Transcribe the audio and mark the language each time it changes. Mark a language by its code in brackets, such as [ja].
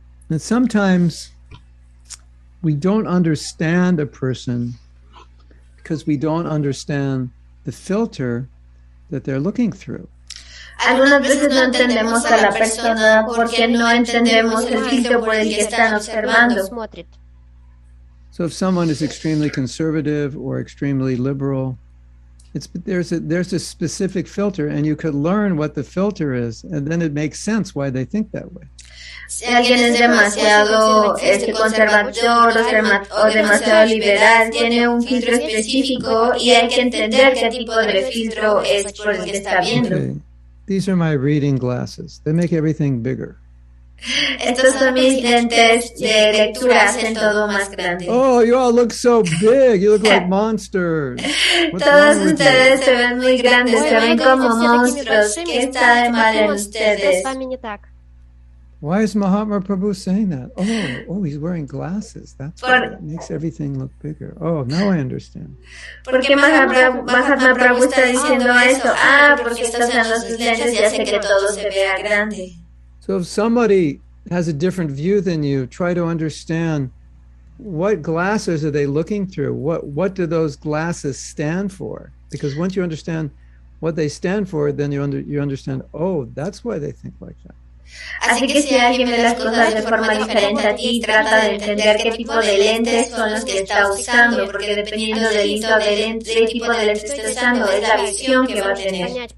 [en] And sometimes we don't understand a person because we don't understand the filter that they're looking through. [es] Algunas veces no entendemos a la persona porque no entendemos el filtro por el que están observando. [en] So if someone is extremely conservative or extremely liberal, there's a specific filter, and you could learn what the filter is, and then it makes sense why they think that way. [es] Si alguien es demasiado conservador o demasiado liberal, tiene un filtro específico y hay que entender qué tipo de filtro es por el que está viendo. [en] Okay. These are my reading glasses. They make everything bigger. [es] Estos son mis lentes de lectura, hacen todo más grande. [en] Oh, you all look so big. You look like monsters. [es] Todos ustedes se ven muy grandes, se ven como monstruos. ¿Qué está de mal en ustedes? [en] Why is Mahatma Prabhu saying that? Oh, he's wearing glasses. That's why it makes everything look bigger. Oh, now I understand. [es] ¿Por qué Mahatma Prabhu está diciendo eso? Porque estás usando sus lentes y hace que todo se vea grande. [en] So if somebody has a different view than you, try to understand what glasses are they looking through? What do those glasses stand for? Because once you understand what they stand for, then you understand, oh, that's why they think like that. [es] Así que si alguien ve las cosas de forma diferente a ti, trata de entender qué tipo de lentes son los que está usando, porque dependiendo del tipo de lentes que esté usando, es la visión que va a tener.